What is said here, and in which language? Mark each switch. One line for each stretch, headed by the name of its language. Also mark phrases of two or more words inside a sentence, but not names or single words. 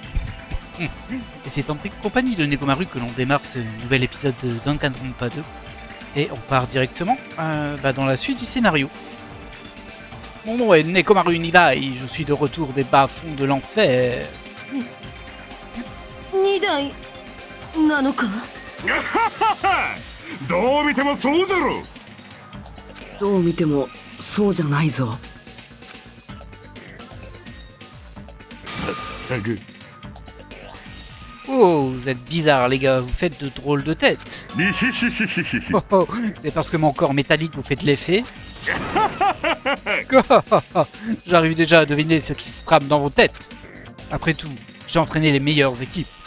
French: Et c'est en compagnie de Nekomaru que l'on démarre ce nouvel épisode de Danganronpa 2. Et on part directement dans la suite du scénario. Mon nom est Nekomaru Nidai, je suis de retour des bas-fonds de l'enfer.
Japanese: 弐大なのか? どう見てもそうじゃろ。どう見てもそうじゃないぞ。まったく。
French: Oh, vous êtes bizarres les gars, vous faites de drôles de têtes. Oh, oh, c'est parce que mon corps métallique vous fait de l'effet. J'arrive déjà à deviner ce qui se trame dans vos têtes. Après tout, j'ai entraîné les meilleures équipes.